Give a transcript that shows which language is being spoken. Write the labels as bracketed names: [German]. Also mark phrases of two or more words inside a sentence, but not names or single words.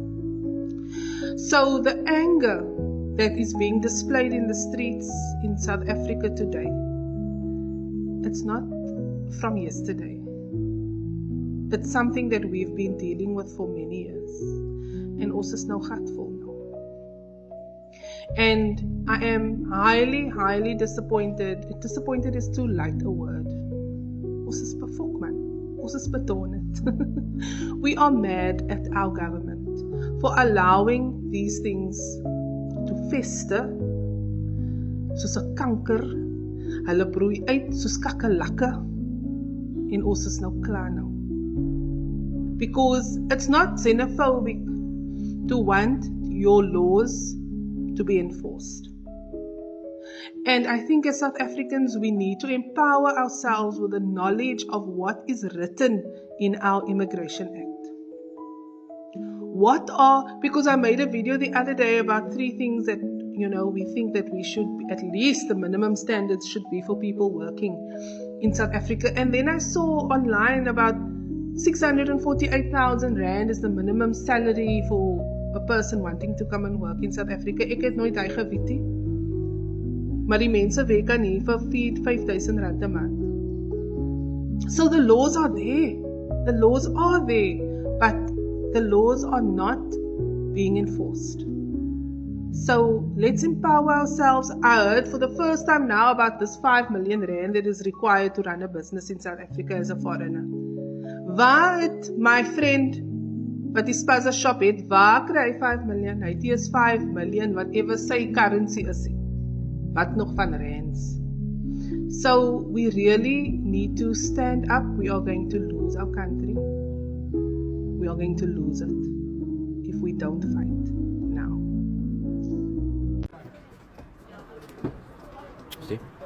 [English] So the anger that is being displayed in the streets in South Africa today, it's not from yesterday. It's something that we've been dealing with for many years. [Afrikaans] And ons is nou gatvol nou. [English] And I am highly, highly disappointed. Disappointed is too light a word. [Afrikaans] Ons is befok man. Ons is bedonderd. [English] We are mad at our government for allowing these things to fester [Afrikaans] soos 'n kanker. Hulle broei uit soos kakkelakke. En ons is nou klaar nou. [English] Because it's not xenophobic to want your laws to be enforced. And I think as South Africans, we need to empower ourselves with the knowledge of what is written in our Immigration Act. Because I made a video the other day about 3 things that, we think that we should, at least the minimum standards should be for people working in South Africa. And then I saw online about 648,000 Rand is the minimum salary for a person wanting to come and work in South Africa. [Afrikaans] Ek het nooit hy geweet nie. Maar die mense werk aan hier vir 5,000 Rand 'n maand. [English] So the laws are there. The laws are there, but the laws are not being enforced. So let's empower ourselves. I heard for the first time now about this 5 million Rand that is required to run a business in South Africa as a foreigner. [Afrikaans] Waar het my friend wat die spaza shop het, waar kry hy 5 million? Hy is 5 million, whatever sy currency is. Wat nog van rands? [English] So we really need to stand up. We are going to lose our country. We are going to lose it if we don't fight now. See?